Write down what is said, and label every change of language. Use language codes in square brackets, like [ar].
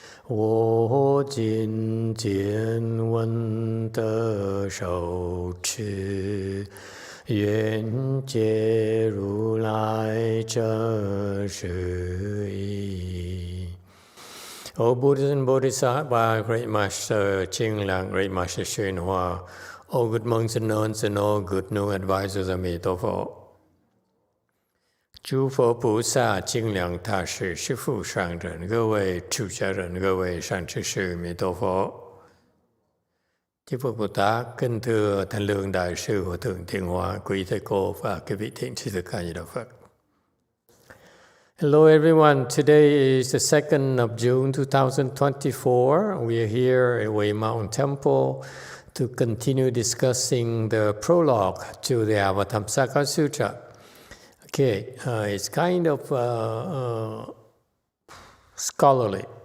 [zh] 我今见闻得受持，愿解如来真实义。 [en] O Buddhas and Bodhisattvas, Great Master Ching Lang, Great Master YongHua, all good monks and nuns, and all good new advisors of Emitofuo. [zh] 诸佛菩萨、精良大士、师父上人、各位出家人、各位善知识、弥陀佛。 [vi] Chư Phật Bồ Tát, kính thưa Thanh Lương Đại sư Hòa thượng Thiện Hóa, quý thầy cô và các vị thiện tri thức A Di Đà Phật. [en] Hello everyone, today is the 2nd of June 2024. We are here at Way Mountain Temple to continue discussing the prologue to the Avatamsaka Sutra. Okay, it's kind of scholarly.